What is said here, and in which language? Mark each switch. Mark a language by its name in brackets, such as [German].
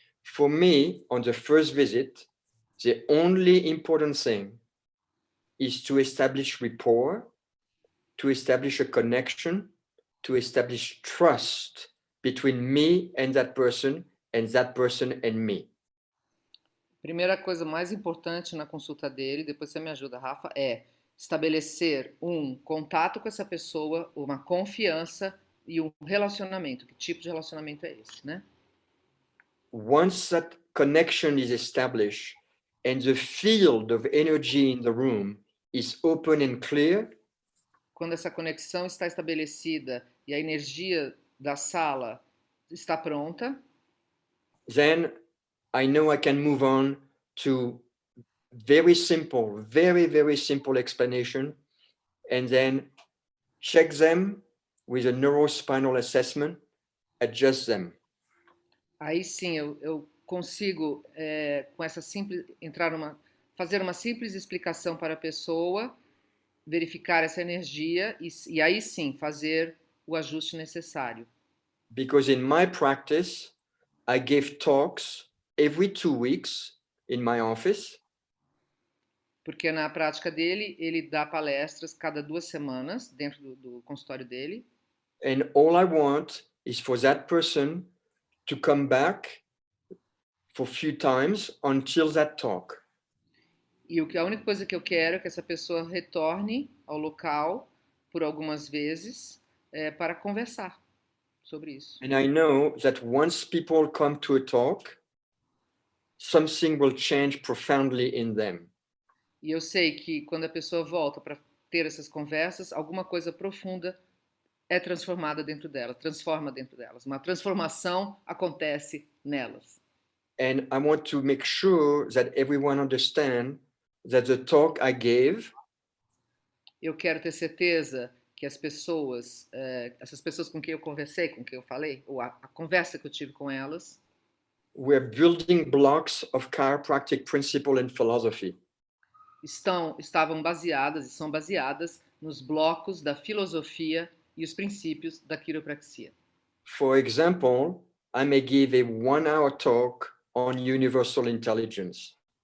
[English] For me, on the first visit, the only important thing is to establish rapport, to establish a connection, to establish trust between me and that person and me. [Portuguese] Primeira coisa mais importante na consulta dele, depois você me ajuda, Rafa, é estabelecer um contato com essa pessoa, uma confiança e um relacionamento. Que tipo de relacionamento é esse, né? [English] Once that connection is established and the field of energy in the room is open and clear, [Portuguese] quando essa conexão está estabelecida e a energia da sala está pronta, [English] then I know I can move on to very simple, very simple explanation, and then check them with a neurospinal assessment, adjust them. [Portuguese] Aí sim eu consigo com essa simples fazer uma simples explicação para a pessoa, verificar essa energia e aí sim fazer o ajuste necessário. [English] Because in my practice, I give talks every 2 weeks in my office. [Portuguese] Porque na prática dele, ele dá palestras cada 2 semanas dentro do consultório dele. [English] And all I want is for that person to come back for a few times until that talk. [Portuguese] E a única coisa que eu quero é que essa pessoa retorne ao local por algumas vezes para conversar sobre isso. [English] And I know that once people come to a talk, something will change profoundly in them. [Portuguese] E eu sei que quando a pessoa volta para ter essas conversas, alguma coisa profunda é transformada dentro dela, transforma dentro delas. Uma transformação acontece nelas. [English] And I want to make sure that everyone understands that the talk I gave [Portuguese] Eu quero ter certeza que as pessoas, essas pessoas com quem eu conversei, com quem eu falei, ou a conversa que eu tive com elas, [English] were building blocks of chiropractic principle and philosophy. [Portuguese] estavam baseadas e são baseadas nos blocos da filosofia e os princípios da quiropraxia. [English] For example, I may give a 1-hour talk on universal intelligence.